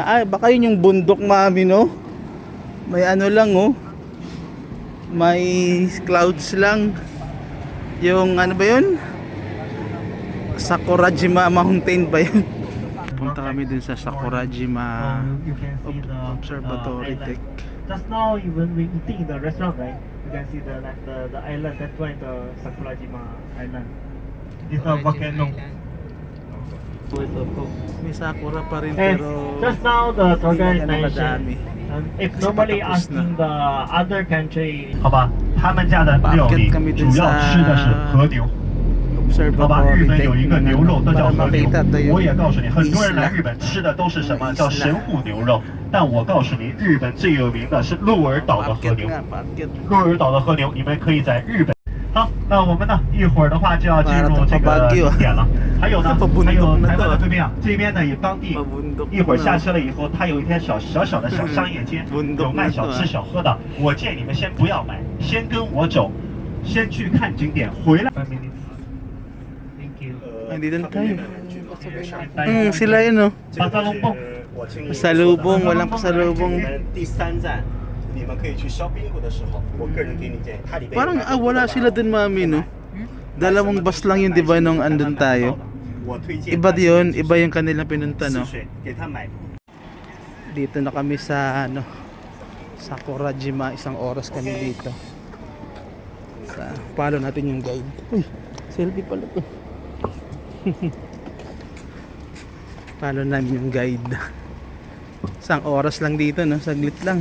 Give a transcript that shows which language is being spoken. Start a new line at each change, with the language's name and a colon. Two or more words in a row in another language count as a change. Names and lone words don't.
Filipino: Ay, baka yun yung bundok, mami, no? May ano lang, oh. May clouds lang. Yung ano ba yun? Sakurajima Mountain ba yun? Punta kami dun sa Sakurajima
English: You can see the Observatory island. Deck. Just now, when we eating in the restaurant, right? You can see the island. That's why the Sakurajima Island. This is a volcano.
Filipino: May sakura pa rin
English: And
Filipino: pero
English: just now, the tour guide
Filipino: hindi na madami.
English: mentioned, if normally
Filipino: patapos
English: asking the other country,
Chinese: 好吧，他们家的料理主要吃的是和牛。好吧，日
English: Observatory
Chinese: 本有
English: Deck
Chinese: 一个
Filipino: na
Chinese: 牛肉都叫
Filipino: para
Chinese: 和牛
Filipino: makita to，
Chinese: 我也告诉你，很多人
Filipino: isla
Chinese: 来日本吃的都是什么叫神户牛肉，但我告诉你，日本最有名的是鹿儿岛的和
Filipino: Paakyat
Chinese: 牛。
Filipino: nga, paakyat.
Chinese: 鹿儿岛的和牛，你们可以在日本。好，那我们呢，一会儿的话就要进入这个景点了。还有呢，还有台湾的对面啊，这边呢有当地，一会儿下车了以后，它有一条小小的小商业街，有卖小吃小喝的。我建议你们先不要买，先跟我走，先去看景点，回来。
English: 5 minutes. Thank you.
Filipino: Ay, dito na tayo. Sila yun, oh. 巴萨隆蹦。 Pasalubong, walang pasalubong.
Chinese: 第3站，你们可以去烧冰壶的时候，我个人给你建议，它里边
Filipino: Parang wala sila dun, mami, no? Dalawang bus lang yun, di ba, nung andun tayo?
Chinese: 我推荐
Filipino: Iba yun, iba yung kanilang pinunta,
Chinese: 试
Filipino: no?
Chinese: 水给他买。
Filipino: Dito na kami sa ano, Sakurajima, 1 oras kami dito. Follow natin yung guide. Uy, selfie pala to. Follow namin yung guide. 1 oras lang dito, no? Saglit lang.